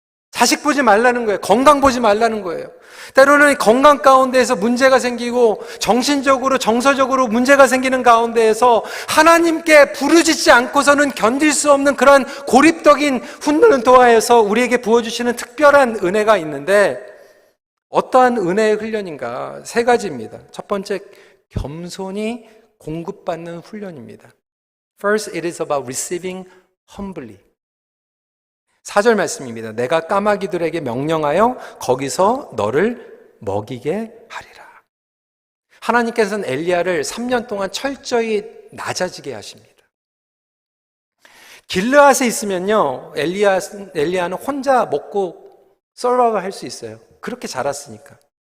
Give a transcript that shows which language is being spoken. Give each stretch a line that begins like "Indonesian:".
Korean: 자식 보지 말라는 거예요. 건강 보지 말라는 거예요. 때로는 건강 가운데에서 문제가 생기고 정신적으로 정서적으로 문제가 생기는 가운데에서 하나님께 부르짖지 않고서는 견딜 수 없는 그런 고립적인 훈련을 통하여서 우리에게 부어주시는 특별한 은혜가 있는데 어떠한 은혜의 훈련인가? 3가지입니다. 첫 번째, 겸손히 공급받는 훈련입니다.
English: First, it is about receiving humbly.
Korean: 4절 말씀입니다. 내가 까마귀들에게 명령하여 거기서 너를 먹이게 하리라. 하나님께서는 엘리야를 3년 동안 철저히 낮아지게 하십니다. 길르앗에 있으면요, 엘리야는 혼자 먹고 썰어가 할 수 있어요. 그렇게 자랐으니까.